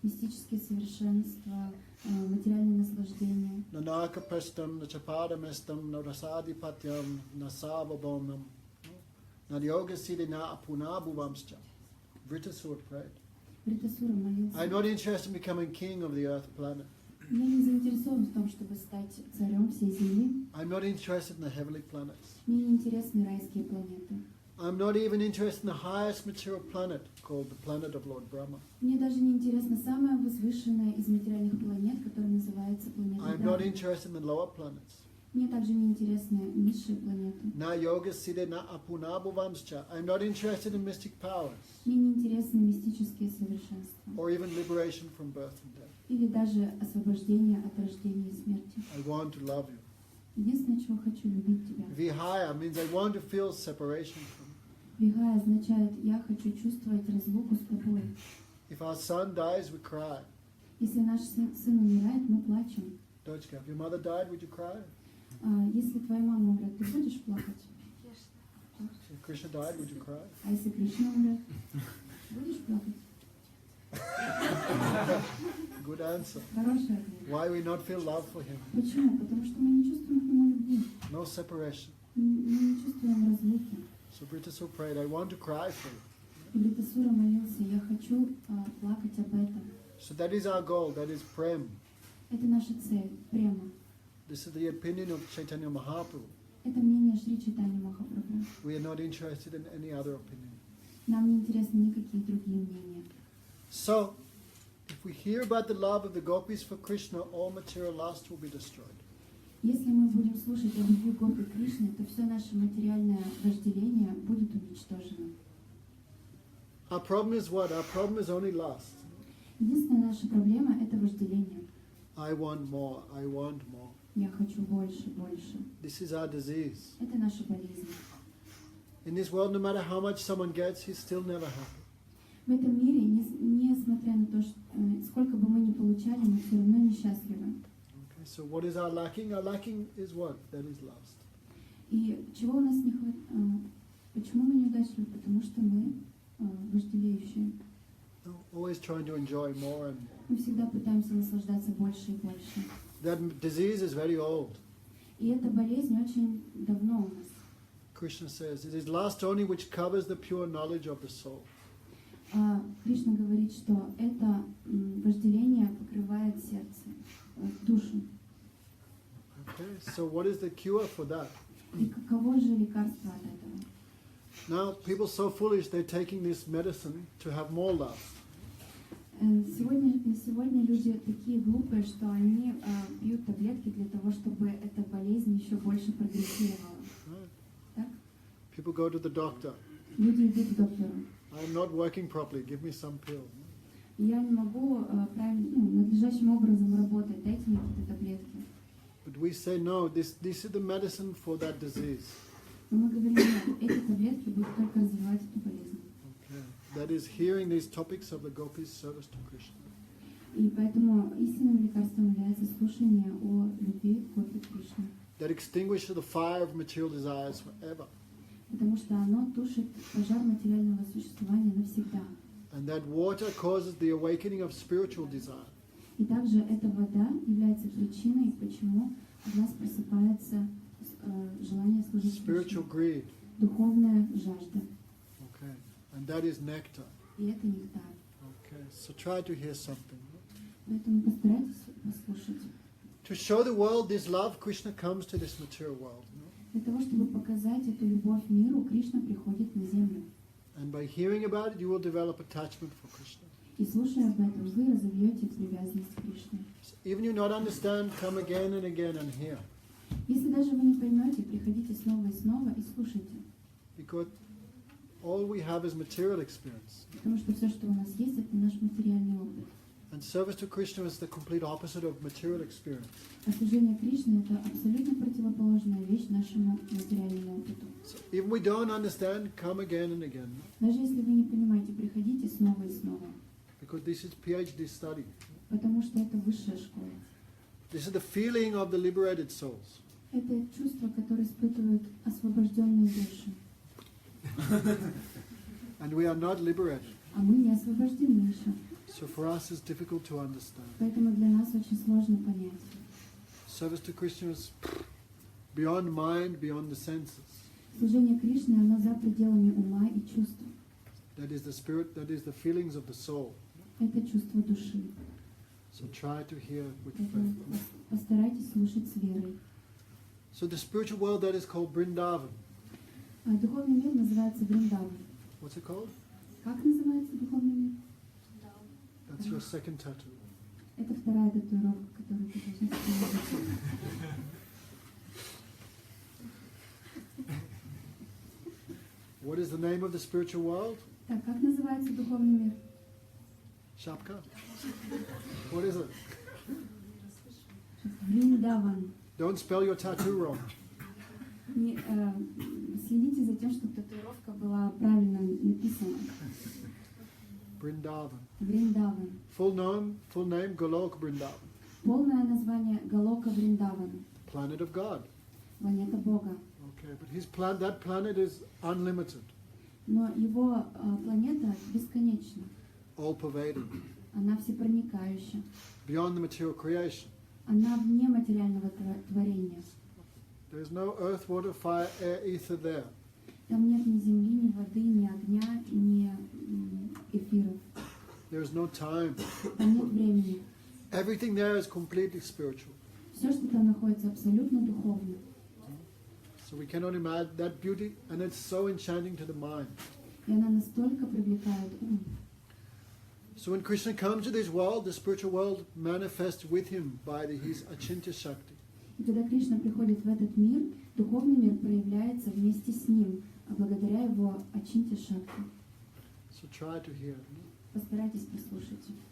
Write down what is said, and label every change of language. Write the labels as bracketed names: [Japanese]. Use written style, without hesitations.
[Russian] Мистические совершенства, материальное наслаждение. [Sanskrit] Nanaka prestam, nachapadamestam, narasadipathyam, nasavabomnam, nadyoga siddhina apunabhuvamscha. [English] Vritasur prayed. [Russian] Бритасура молился. [English] I'm not interested in becoming king of the earth planet. [Russian] Я не заинтересован в том, чтобы стать царем всей Земли. [English] I'm not interested in the heavenly planets. [Russian] Мне не интересны райские планеты. [English] I'm not even interested in the highest material planet called the planet of Lord Brahma. [Russian] Мне даже не интересна самая возвышенная из материальных планет, которая называется планета [English] I'm not [Russian] Брахма. [English] interested in the lower planets. [Russian] Мне Мне также не интересны низшие планеты. [Sanskrit] Na yoga siddhe na apunabhuvamscha. [English] I'm not interested in mystic powers [Russian] Мне не интересны мистические совершенства. [English] or even liberation from birth and death. [Russian] Или даже освобождение от рождения и смерти. [English] I want to love you. [Russian] Единственное, чего хочу, любить тебя. [English] Vihaya means I want to feel separation from you. [Russian] Вихая означает, я хочу чувствовать разлуку с тобой. [English] If our son dies, we cry. [Russian] Если наш сын умирает, мы плачем. [English] Dochka, if your mother died, would you cry? [Russian] Если твоя мама умрет, ты будешь плакать? [English] If Krishna died, would you cry? [Russian] А если Кришна умрет, будешь плакать? [English] Good answer. [Russian] Хороший ответ. [English] Why we not feel love for him? [Russian] Почему? Потому что мы не чувствуем к нему любви. [English] No separation. [Russian] Мы не чувствуем разлуки. [English] So Britasu prayed, I want to cry for you. [Russian] И Бритасура молился, я хочу плакать об этом. [English] So that is our goal, that is prem. [Russian] Это наша цель, према. [English] This is the opinion of Chaitanya Mahaprabhu. [Russian] Это мнение Шри Чайтаньи Махапрабху. [English] We are not interested in any other opinion. [Russian] Нам не интересны никакие другие мнения. [English] So, if we hear about the love of the gopis for Krishna, all material lust will be destroyed. [Russian] Если мы будем слушать о любви Гопи Кришны, то все наше материальное вожделение будет уничтожено. [English] Our problem is what? Our problem is only lust. [Russian] Единственная наша проблема – это вожделение. [English] I want more, I want more. [Russian] Я хочу больше, больше. [English] This is our disease. [Russian] Это наша болезнь. [English] In this world, no matter how much someone gets, he's still never happy. [Russian] В этом мире, несмотря на то, сколько бы мы ни получали, мы все равно несчастливы. [English] Okay, so what is our lacking? Our lacking is what? That is lust. [Russian] И чего у нас не хватает? Почему мы неудачливы? Потому что мы вожделеющие. [English] No, always trying to enjoy more and more. [Russian] Мы всегда пытаемся наслаждаться больше и больше. [English] That disease is very old. [Russian] И эта болезнь очень давно у нас. [English] Krishna says, it is lust only which covers the pure knowledge of the soul. [Russian] Кришна говорит, что это вожделение покрывает сердце, душу. [English] Okay, so what is the cure for that? [Russian] И каково же лекарство от этого? [English] Now, people so foolish, they're taking this medicine to have more lust. [Russian] Сегодня люди такие глупые, что они пьют таблетки для того, чтобы эта болезнь еще больше прогрессировала. [English] Right? [Russian] Так? [English] People go to the doctor. [Russian] Люди идут к доктору. [English] I'm not working properly. Give me some pill. [Russian] Я не могу надлежащим образом работать, дайте мне какие-то таблетки. [English] But we say, no, this is the medicine for that disease. [Russian] Но мы говорим, нет, эти таблетки будут только развивать эту болезнь. [English] Okay. That is hearing these topics of the gopis' service to Krishna. [Russian] И поэтому истинным лекарством является слушание о любви Гопи Кришны. [English] That extinguishes the fire of material desires forever. [Russian] Потому что оно тушит пожар материального существования навсегда. [English] And that water causes the awakening of spiritual desire. [Russian] И также эта вода является причиной, почему в нас просыпается желание служить [English] Spiritual [Russian] Кришне. [English] greed. [Russian] Духовная жажда. [English] Okay. And that is nectar. [Russian] И это нектар. [English] Okay. So try to hear something. [Russian] Поэтому постарайтесь послушать. [English] To show the world this love, Krishna comes to this material world. [Russian] Для того, чтобы показать эту любовь миру, Кришна приходит на землю. [English] And by hearing about it, you will develop attachment for Krishna. [Russian] И слушая об этом, вы разовьете привязанность к Кришне. [English] So even you not understand, come again and again and hear. [Russian] Если даже вы не поймете, приходите снова и снова и слушайте. [English] Because all we have is material experience. [Russian] Потому что все, что у нас есть, это наш материальный опыт. [English] And service to Krishna is the complete opposite of material experience. [Russian] А служение Кришне – это абсолютно противоположная вещь нашему материальному опыту. [English] So if we don't understand, come again and again. [Russian] Даже если вы не понимаете, приходите снова и снова. [English] Because this is PhD study. [Russian] Потому что это высшая школа. [English] This is the feeling of the liberated souls. [Russian] Это чувство, которое испытывают освобожденные души. [English] And we are not liberated. [Russian] А мы не освобождены еще. [English] So for us it's difficult to understand. [Russian] Поэтому для нас очень сложно понять. [English] Service to Krishna is beyond mind, beyond the senses. [Russian] Служение Кришне, оно за пределами ума и чувств. [English] That is the spirit, that is the feelings of the soul. [Russian] Это чувство души. [English] So try to hear with [Russian] Поэтому [English] faith. [Russian] постарайтесь слушать с верой. [English] So the spiritual world that is called Vrindavan. [Russian] Духовный мир называется Вриндаван. [English] What's it called? [Russian] Как называется духовный мир? [English] That's your second tattoo. [Russian] Это вторая татуировка, которую ты должен сделать. [English] What is the name of the spiritual world? [Russian] Так, как называется духовный мир? [English] Shapka. What is it? [Russian] Вриндаван. [English] Don't spell your tattoo wrong. [Russian] Следите за тем, чтобы татуировка была правильно написана. [English] Brindavan. [Russian] Вриндаван. [English] Full name Golok Brindavan. [Russian] Полное название Галока Вриндавана. [English] Planet of God. [Russian] Планета Бога. [English] Okay, but that planet is unlimited, [Russian] Но его планета бесконечна. [English] all-pervading, [Russian] Она всепроникающая. [English] beyond the material creation. [Russian] Она вне материального творения. [English] There is no earth, water, fire, air, ether there. [Russian] Там нет ни земли, ни воды, ни огня, ни эфиров. [English] There is no time. [Russian] Там нет времени. [English] Everything there is completely spiritual. [Russian] Все, что там находится, абсолютно духовно. [English] So we cannot imagine that beauty, and it's so enchanting to the mind. [Russian] И она настолько привлекает ум. [English] So when Krishna comes to this world, the spiritual world manifests with him by his Achintya Shakti. [Russian] И когда Кришна приходит в этот мир, духовный мир проявляется вместе с ним, благодаря его Ачинтя Шакти. [English] So try to hear. [Russian] Постарайтесь послушать.